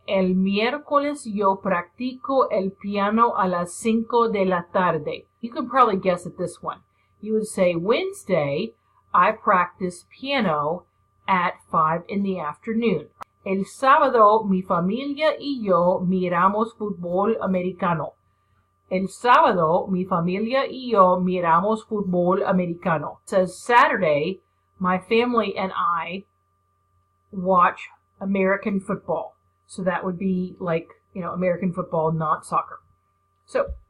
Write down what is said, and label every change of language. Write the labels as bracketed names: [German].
[Spanish] El miércoles yo practico el piano a las 5 de la tarde. [English] You can probably guess at this one. You would say, Wednesday, I practice piano at 5 in the afternoon. [Spanish] El sábado, mi familia y yo miramos fútbol americano. El sábado, mi familia y yo miramos fútbol americano. [English] It says Saturday, my family and I watch American football. So that would be like, American football, not soccer. So